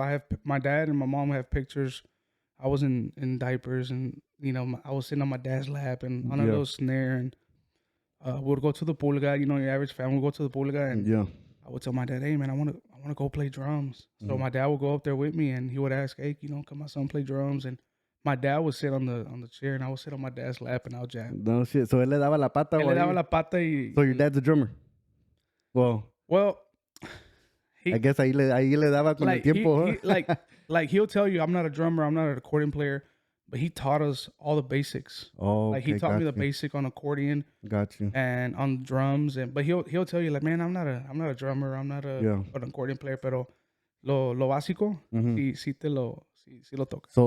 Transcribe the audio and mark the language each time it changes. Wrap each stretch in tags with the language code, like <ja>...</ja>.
<en>I have my dad and my mom have pictures. I was in diapers and I was sitting on my dad's lap and on a little snare, and we would go to the pulga. Your average family would go to the pulga, and I would tell my dad, hey man, I want to go play drums. So my dad would go up there with me and he would ask, hey, come my son play drums, and my dad would sit on the chair and I would sit on my dad's lap and I'll jam. No shit. So</en> <es>él le daba la pata. Él le daba la pata y.</es> <en>So your dad's a drummer. Well, I guess</en> <es>ahí le daba con el tiempo.</es> <en>Like he'll tell you, I'm not a drummer, I'm not an accordion player, but he taught us all the basics. Oh, like he taught me the basic on accordion. Got you. And on drums, but he'll tell you like, man, I'm not a drummer, I'm not an accordion player,</en> <es>pero lo básico, sí lo toca.</es>